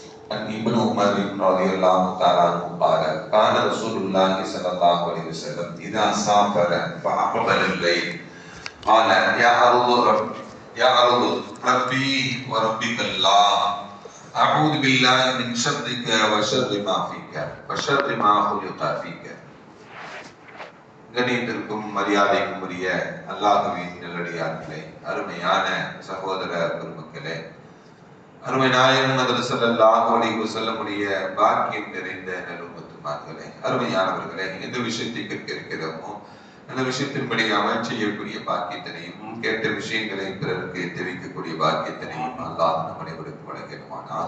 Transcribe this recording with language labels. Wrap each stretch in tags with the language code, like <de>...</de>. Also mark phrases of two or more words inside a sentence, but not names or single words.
<ar>عن ابن عمر رضي الله تعالى عنه قال كان رسول الله صلى الله عليه وسلم إذا سافر فأقبل الليل قال يا أرض ربي وربك الله أعوذ بالله من شرك وشر ما فيك وشر ما خلق فيك.</ar> <ta>கணியத்திற்கும் மரியாதைக்கும் உரிய அல்லாஹ்வின் நல்லடியார்களே, அருமையான சகோதர பெருமக்களே, அருமை நாயகம் முஹம்மது</ta> <ar>صلى الله عليه وسلم</ar> <ta>உடைய பாக்கியம் நிறைந்த நல்லும்மத்துமார்களே, அருமையானவர்களே, எந்த விஷயத்தை கேட்க இருக்கிறோமோ அந்த விஷயத்தின்படி அமல் செய்யக்கூடிய பாக்கியத்தினையும் கேட்ட விஷயங்களை பிறருக்கு தெரிவிக்கக்கூடிய பாக்கியத்தினையும் அல்லாஹ் நம் அனைவருக்கும் வழங்கிடுவானாக.</ta>